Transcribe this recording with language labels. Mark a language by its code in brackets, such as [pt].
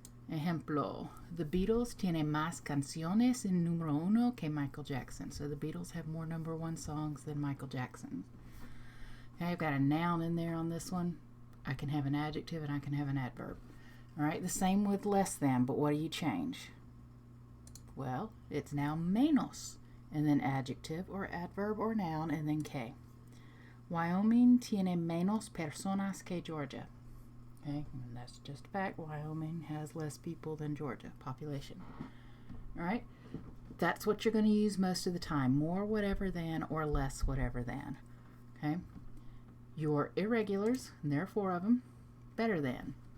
[es] Ejemplo, the Beatles tienen más canciones en número uno que Michael Jackson. [en] So the Beatles have more number one songs than Michael Jackson. Okay, I've got a noun in there on this one. I can have an adjective and I can have an adverb. All right, the same with less than, but what do you change? Well, it's now menos, and then adjective or adverb or noun, and then que. [es] Wyoming tiene menos personas que Georgia. [en] Okay, and that's just a fact. Wyoming has less people than Georgia, population. All right, that's what you're going to use most of the time. More whatever than or less whatever than. Okay. Your irregulars, and there are four of them, better than.